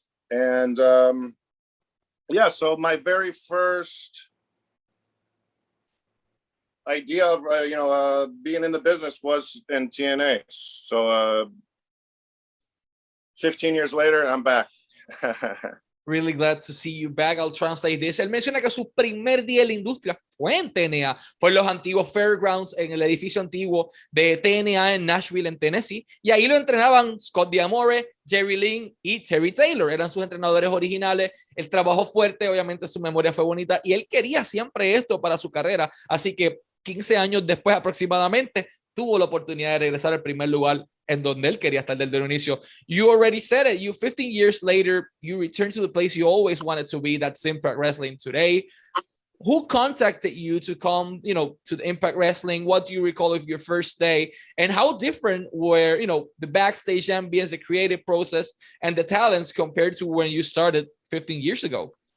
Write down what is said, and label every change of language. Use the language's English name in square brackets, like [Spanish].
[English] And yeah, so my very first idea of you know, being in the business was in TNA. So 15 years later, I'm back. Really glad to see you back. I'll translate this. [Spanish] Él menciona que su primer día en la industria fue en TNA, fue en los antiguos Fairgrounds, en el edificio antiguo de TNA en Nashville, en Tennessee, y ahí lo entrenaban Scott D'Amore, Jerry Lynn y Terry Taylor. Eran sus entrenadores originales. Él trabajó fuerte, obviamente su memoria fue bonita, y él quería siempre esto para su carrera, así que 15 años después aproximadamente tuvo la oportunidad de regresar al primer lugar en donde él quería estar desde el inicio. [English] You already said it. You 15 years later, you return to the place you always wanted to be. That's Impact Wrestling today. Who contacted you to come, you know, to the Impact Wrestling? What do you recall of your first day? And how different were, you know, the backstage ambience, the creative process, and the talents compared to when you started 15 years ago?